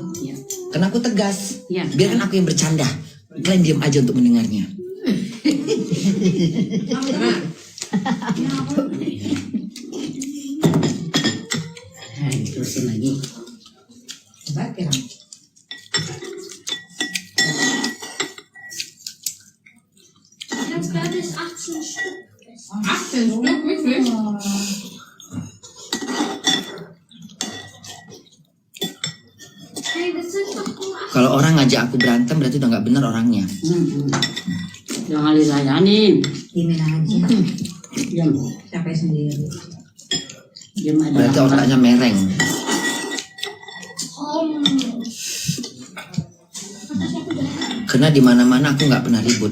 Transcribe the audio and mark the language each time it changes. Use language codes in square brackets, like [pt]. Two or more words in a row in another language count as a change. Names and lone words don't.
[id] Ya. Karena aku tegas. Iya. Biarkan aku yang bercanda. Kalian diam aja untuk mendengarnya. Nah, terusin lagi. Baik ya. [de] das Bett ist 18 Stück. 18 Stück, wirklich? Hey, das sind doch nur 8. [id] Kalau orang ngajak aku berantem berarti udah nggak bener orangnya. Jangan dilayanin. Dimin aja. Diam. Capek sendiri. Diam aja. Berarti otaknya mereng. Karena di mana-mana aku nggak pernah ribut.